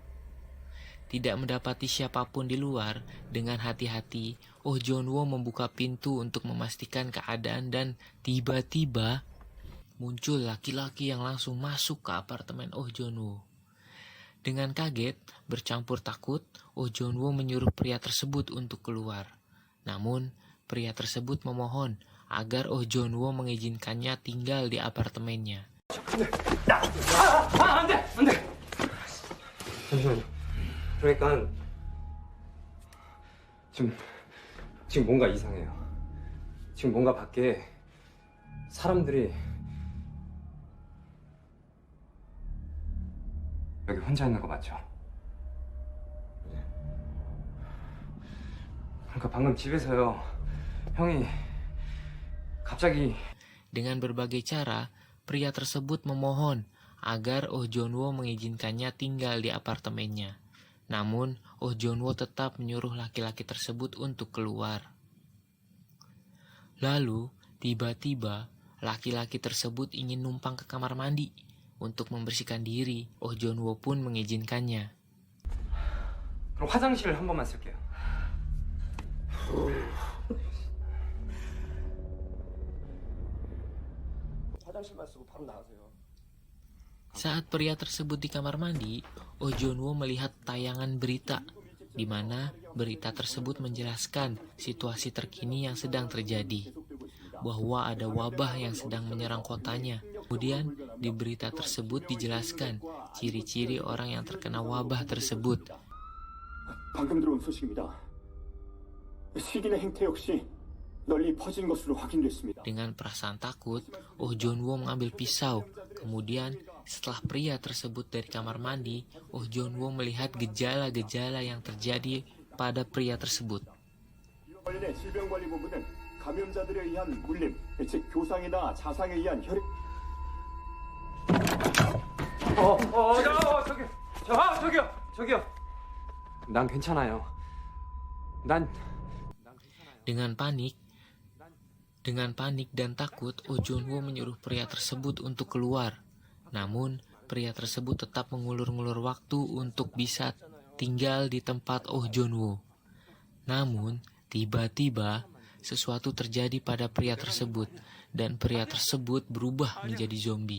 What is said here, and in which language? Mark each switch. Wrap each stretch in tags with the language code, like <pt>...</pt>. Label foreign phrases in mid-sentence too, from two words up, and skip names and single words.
<id>Tidak mendapati siapapun di luar, dengan hati-hati, Oh Jeon-woo membuka pintu untuk memastikan keadaan dan tiba-tiba muncul laki-laki yang langsung masuk ke apartemen Oh Jeon-woo. Dengan kaget, bercampur takut, Oh Jeon-woo menyuruh pria tersebut untuk keluar. Namun, pria tersebut memohon agar Oh Jeon-woo mengizinkannya tinggal di apartemennya.</id> <ko>잠시만요. 그러니까 지금 뭔가 이상해요. 지금 뭔가 밖에 사람들이 여기 혼자 있는 거 맞죠? 그러니까 방금 집에서요. 형이 갑자기</ko> <id>Dengan berbagai cara, pria tersebut memohon agar Oh Jeon-woo mengizinkannya tinggal di apartemennya. Namun, Oh Jeon-woo tetap menyuruh laki-laki tersebut untuk keluar. Lalu, tiba-tiba, laki-laki tersebut ingin numpang ke kamar mandi untuk membersihkan diri. Oh Jeon-woo pun mengizinkannya.</id> <ko>그럼 화장실 한 번만 쓸게요. 화장실만 쓰고 바로 나가세요.</ko> <id>Saat pria tersebut di kamar mandi, Oh Jeon-woo melihat tayangan berita, di mana berita tersebut menjelaskan situasi terkini yang sedang terjadi, bahwa ada wabah yang sedang menyerang kotanya. Kemudian, di berita tersebut dijelaskan ciri-ciri orang yang terkena wabah tersebut.</id> <ko>방금 들어온 소식입니다. 식인의 행태 역시 널리 퍼진 것으로 확인됐습니다.</ko> <id>Dengan perasaan takut, Oh Jeon-woo mengambil pisau. Kemudian, setelah pria tersebut dari kamar mandi, Oh Jeon-woo melihat gejala-gejala yang terjadi pada pria tersebut.</id> <ko>관련해 질병관리본부는 감염자들에 의한 물림, 즉 교상이나 자상에 의한 혈액 저기요. 난 괜찮아요. 난</ko> <id>Dengan panik dan takut, Oh Jun-woo menyuruh pria tersebut untuk keluar. Namun, pria tersebut tetap mengulur-ngulur waktu untuk bisa tinggal di tempat Oh Jun-woo. Namun, tiba-tiba sesuatu terjadi pada pria tersebut dan pria tersebut berubah menjadi zombie.</id>